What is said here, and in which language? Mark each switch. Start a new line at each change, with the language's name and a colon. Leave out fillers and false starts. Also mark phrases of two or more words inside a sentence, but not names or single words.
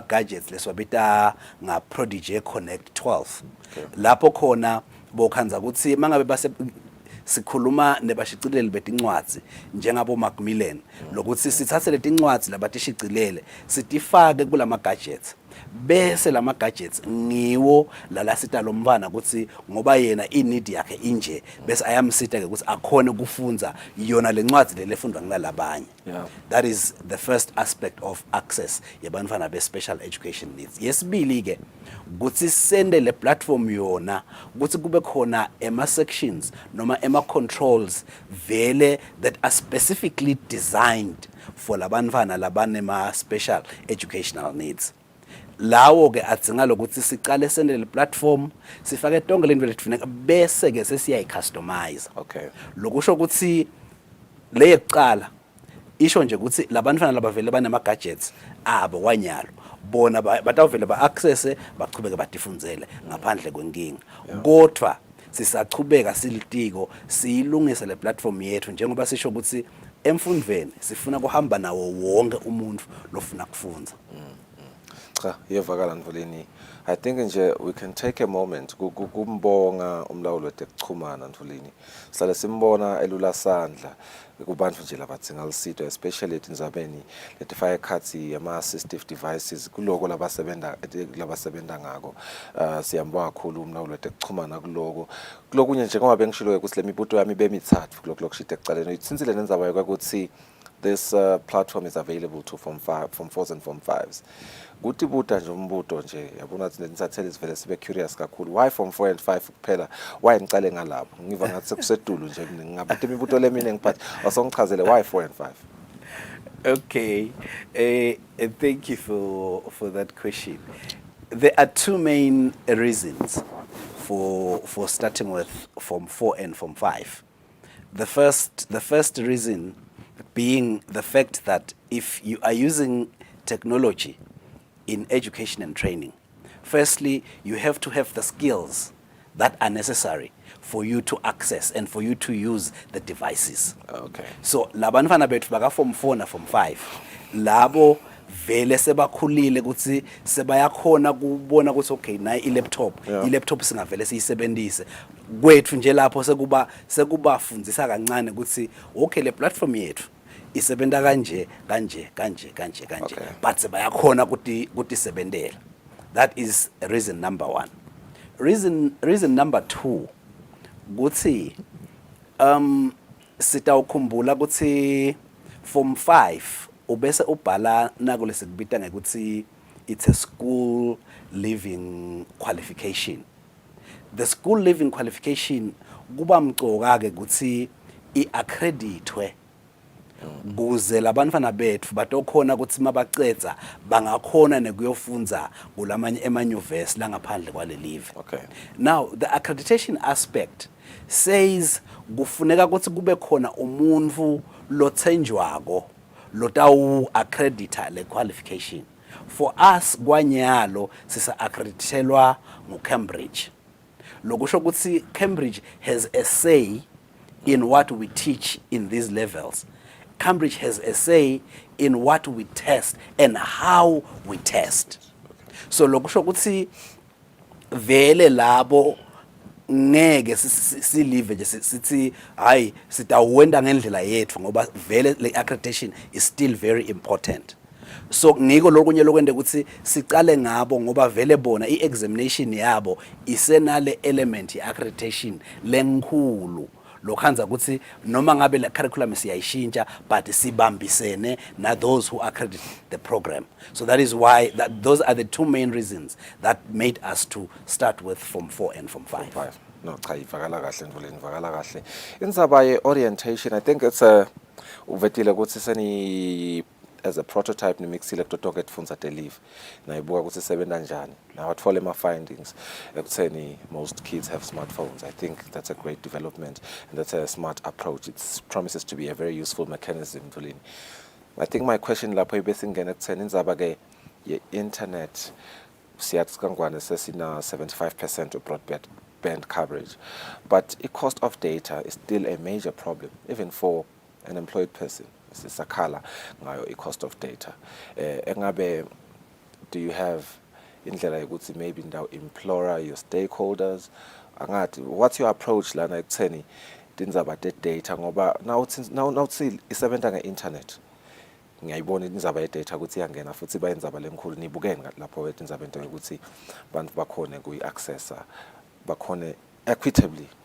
Swati: gadgets leswabita nga Prodigy Connect 12 lapho khona bokhanza ukuthi mangabe base sikhuluma nebashicileli betincwadzi njengabo Macmillan lokuthi sithathe letincwadzi labatishicilele sitifake kulama gadgets bese lama gadgets ngiwo lalasita lo mfana ukuthi ngoba yena inidi yakhe inje bese ayamsita ke ukuthi akhone kufunza yona lencwadzi lefundwa ngilalabanye.
English: That is the first aspect of access
Swati: yabantfana be
English: special education needs.
Swati: Yesibili ke ukuthi sende le platform yona ukuthi kube khona ema sections noma ema controls vele
English: that are specifically designed for
Swati: labantfana labanema
English: special educational needs.
Swati: Lawo ke adzinga lokuthi siqale sende le platform sifake tonke lento letifuneka bese ke sesiyayicustomize. Lokusho ukuthi le yokuqala isho nje ukuthi labantwana labavele banema gadgets abo kwanyalo bona batawuvele ba-access baqhubeke batifundzele ngaphandle kwenkinga. Kodwa sisachubeka silitiko siyilungise le platform yethu njengoba sisho ukuthi emfundweni sifuna kuhamba nawo wonke umuntu lofuna kufunza. Cha yevakala Ntfuleni.
English: I think nje we can take a moment
Swati: kumbonga umlawuli wetekuchumana Ntfuleni. Sala simbona elula sandla kubantu nje labadzinga lusito especially etindzabeni letifaka ekhatsi ama-
English: assistive devices
Swati: kuloko labasebenta ngako. Siyambonga kakhulu umlawuli wetekuchumana kulokunye njengoba bengishilo ukuthi le mibuto yami bemithathu kuloko kushite ekucaleni itsinzile nendzaba yokuthi
English: this platform is available to form 4s and form 5s.
Swati: Kuti buta nje umbuto nje yabona ukuthi nenithathele sivele sibe curious kakhulu
English: why form 4 and 5
Swati: kuphela why ngicale ngalapho ngiva ngathi sekusedulu nje ngabuta imibuto lemine ngiphathi wasongichazele
English: why 4 and 5. Okay, thank you for that question. There are two main reasons for starting with form 4 and form 5. The first reason being the fact that if you are using technology in education and training, firstly, you have to have the skills that are necessary for you to access and for you to use the devices. So,
Swati: labantfana bethu baka form 4 na form 5, labo vele sebakhulile ukuthi sebayakhona kubona ukuthi okay nayi i-laptop singavele siyisebenzise kwethu nje lapho sekubafundzisa kancane ukuthi okay le platform yethu isebenta kanje but sebayakhona kuti sebentela.
English: That is reason number 1. Reason number 2
Swati: ukuthi sitawukhumbula ukuthi form 5 ubese ubhala nakule sikubita ngekuthi
English: it's a school living qualification. The school living qualification
Swati: kuba mcoka ke ukuthi iaccreditwe kuze labantwana bethu batokhona ukuthi mabacedza bangakhona nekuyofunza kulamanye emanyuvesi langaphandle kwalelive.
English: Okay. Now the accreditation aspect says
Swati: kufuneka ukuthi kube khona umuntu lothenjwako lotawu accredita le qualification.
English: For us
Swati: kwanyalo sisa accreditelwa nguCambridge. Lokusho ukuthi
English: Cambridge has a say in what we teach in these levels. Cambridge has a say in what we test and how we test.
Swati: So lokusho ukuthi vele labo ngeke silive nje sithi hayi sitawenda ngendlela yethu ngoba vele le
English: accreditation is still very important.
Swati: So ngiko lokunye lokwende ukuthi sicale ngabo ngoba vele bona iexamination yabo isenale element yeaccreditation lenkhulu lokhanza ukuthi noma ngabe le curriculum siyayishintsha but sibambisene na
English: those who accredit the program. So that is why those are the two main reasons that made us to start with Form 4 and Form 5. No,
Swati: cha ivakala kahle Mvuleni, ivakala kahle. Indzaba ye orientation,
English: I think it's a
Swati: uvetile ukuthi seni
English: as a prototype
Swati: nimixile kutotonke tifundza telive nayibuka ukuthi sebenza njani now atfole ma findings ekutheni
English: most kids have smartphones. I think that's a great development and that's a smart approach. It promises to be a very useful mechanism. Mvuleni, I think my question
Swati: lapho ibesingena ekutheni indzaba ke ye internet siyathi kangwane sesina
English: 75% of broadband coverage, but the cost of data is still a major problem even for an employed person.
Swati: Sisakhala ngayo i-
English: cost of data.
Swati: Engabe
English: do you have
Swati: indlela yokuthi maybe ndawo
English: implore your stakeholders
Swati: angathi
English: what's your approach
Swati: lana ekutheni tindzaba te-data ngoba now isebenza nge-internet ngiyayibona indzaba ye-data ukuthi iyangena futhi bayendzaba lenkhulu nibukene lapho wethu indzaba into yokuthi bantu bakhone kuyi-accessa bakhone equitably.